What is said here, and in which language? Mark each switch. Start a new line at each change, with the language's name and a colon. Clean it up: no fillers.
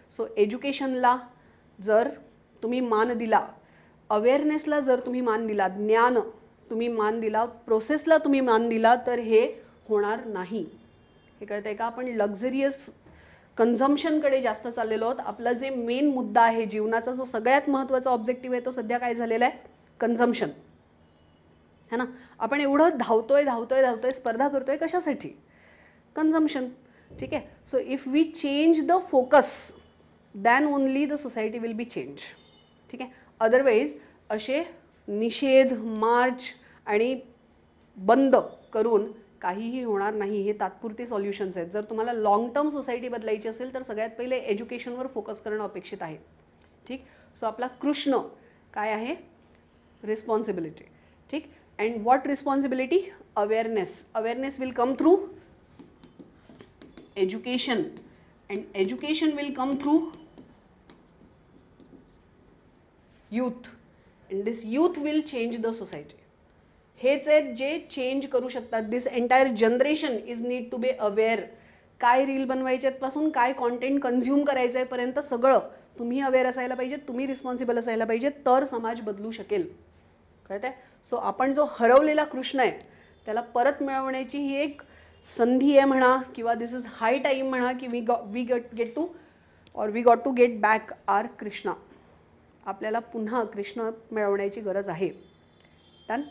Marathi: So एज्युकेशनला जर तुम्ही मान दिला, अवेअरनेसला जर तुम्ही मान दिला, ज्ञान तुम्ही मान दिला, प्रोसेसला तुम्ही मान दिला, तर हे होणार नाही. हे कळतंय का? आपण लक्झरियस कन्झम्पशनकडे जास्त चाललेलो आहोत. आपला जे मेन मुद्दा आहे, जीवनाचा जो सगळ्यात महत्त्वाचा ऑब्जेक्टिव्ह आहे, तो सध्या काय झालेला आहे? कन्झम्पशन, है ना. आपण एवढं धावतोय, स्पर्धा करतोय कशासाठी? कन्झम्पशन. ठीक आहे.
English: So if we change the focus, then only the society will be change.
Marathi: ठीक आहे. अदरवाईज असे निषेध, मार्च आणि बंद करून काहीही होणार नाही. हे तात्पुरते सॉल्युशन्स आहेत. जर तुम्हाला लॉंग टर्म सोसायटी बदलायची असेल तर सगळ्यात पहिले एज्युकेशनवर फोकस करणं अपेक्षित आहे. ठीक. सो आपला कृष्ण काय आहे? रिस्पॉन्सिबिलिटी. ठीक.
English: And what responsibility? Awareness. Awareness will come through education, and education will come through youth, and this youth will change the society.
Marathi: हेच आहेत जे चेंज करू शकतात.
English: This entire generation is need to be aware.
Marathi: काय reel बनवायच्यापासून काय content consume करायचं आहे पर्यंत सगळं तुम्ही अवेअर असायला पाहिजे, तुम्ही रिस्पॉन्सिबल असायला पाहिजे, तर समाज बदलू शकेल. कळत आहे? सो आपण जो हरवलेला कृष्ण आहे त्याला परत मिळवण्याची ही एक संधी आहे म्हणा, किंवा
English: this is high time
Marathi: म्हणा, की
English: We got to get back our Krishna.
Marathi: आपल्याला पुन्हा कृष्ण मिळवण्याची गरज आहे. डन.